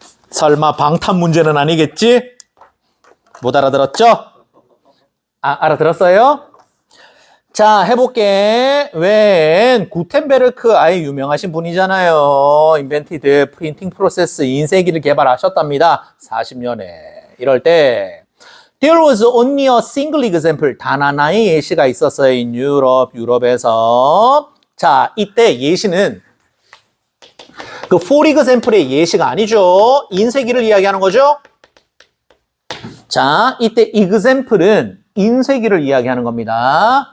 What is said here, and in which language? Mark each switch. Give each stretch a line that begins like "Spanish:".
Korean: 설마 방탄 문제는 아니겠지? 못 알아들었죠? 알아들었어요? 자, 해볼게. 웬 구텐베르크 아예 유명하신 분이잖아요.
English: 인벤티드 프린팅 프로세스
Korean: 인쇄기를 개발하셨답니다. 40년에. 이럴 때
English: There was only a single example.
Korean: 단 하나의 예시가 있었어요. in 유럽에서. 자, 이때 예시는 그 for example의 예시가 아니죠. 인쇄기를 이야기하는 거죠. 자, 이때 example은 인쇄기를 이야기하는 겁니다.